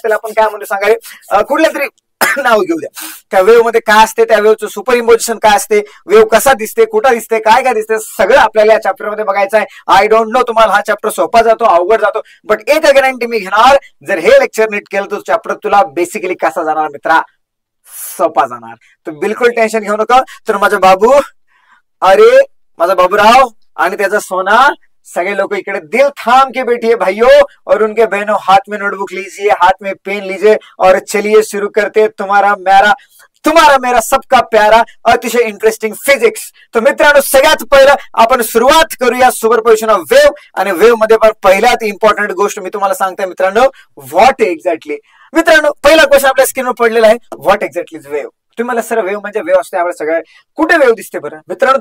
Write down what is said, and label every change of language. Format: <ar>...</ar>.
<mr>त्याला आपण काय म्हणतो सांगायला, कुठल्या तरी नाव घेऊ द्या. त्या वेव्ह मध्ये काय असते, त्या वेव्हचं सुपर इम्पोजिशन काय असते, वेव्ह कसा दिसते, कुठं दिसते, काय काय दिसते, सगळं आपल्याला या चॅप्टर मध्ये बघायचं आहे.</mr> <en>I don't know</en> <mr>तुम्हाला हा चॅप्टर सोपा जातो अवघड जातो, बट एक गॅरंटी मी घेणार, जर हे लेक्चर नीट केलं तर चॅप्टर तुला बेसिकली कसा जाणार मित्रा, सोपा जाणार. तर बिलकुल टेन्शन घेऊ नका. तर माझा बाबू, अरे माझा बाबूराव आणि त्याचा सोना,</mr> <hi>सगळे लोग इकडे दिल थाम के बैठिए भाइयों और उनके बहनों, हाथ में नोटबुक लीजिए, हाथ में पेन लीजिए और चलिए शुरू करते तुम्हारा मेरा सबका प्यारा अतिशय इंटरेस्टिंग फिजिक्स.</hi> <mr>तर मित्रांनो, सगळ्यात पहिलं आपण सुरुवात करूया सुपरपोजिशन ऑफ वेव्ह. आणि वेव्ह मध्ये पण पहिल्यात इम्पॉर्टंट गोष्ट मी तुम्हाला सांगते मित्रांनो, व्हॉट एक्झॅक्टली. मित्रांनो, पहिला क्वेश्चन आपल्या स्क्रीनवर पडलेला आहे,</mr> <en>What exactly is wave.</en> <mr>तुम्हाला सर वेव्ह म्हणजे वेव्ह असते आपल्या सगळ्या कुठे वेव्ह दिसते बरं मित्रांनो?</mr>